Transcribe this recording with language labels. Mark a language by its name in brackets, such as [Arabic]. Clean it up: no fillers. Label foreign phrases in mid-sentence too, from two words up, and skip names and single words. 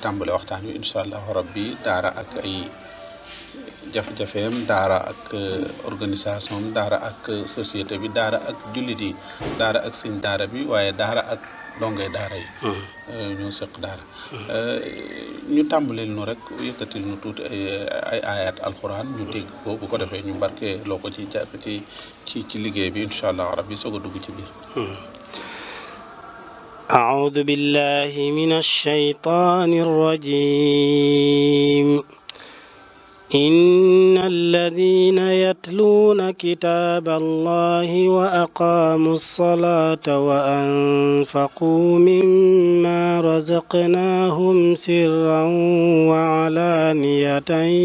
[Wolof] tàmbale waxtaan wi [Arabic] إن شاء الله ربي [Wolof] daara ak ay jafe-jafeem daara ak organisation daara ak société bi daara ak jullit yi daara ak sëñ daara bi waaye daara ak dongay daara yi ñoo seq daara ñu tàmbalil nu rek yëkkatil nu tuuti ay ayat alquran ñu dégg ko bu ko defee ñu barke loo ko ci jàpp ci liggéey bi [Arabic] إن شاء الله ربي [Wolof] soog a dugg ci biir [Arabic] أعوذ بالله من الشيطان الرجيم إن الذين يتلون كتاب الله وأقاموا الصلاة وأنفقوا مما رزقناهم سرا وعلانية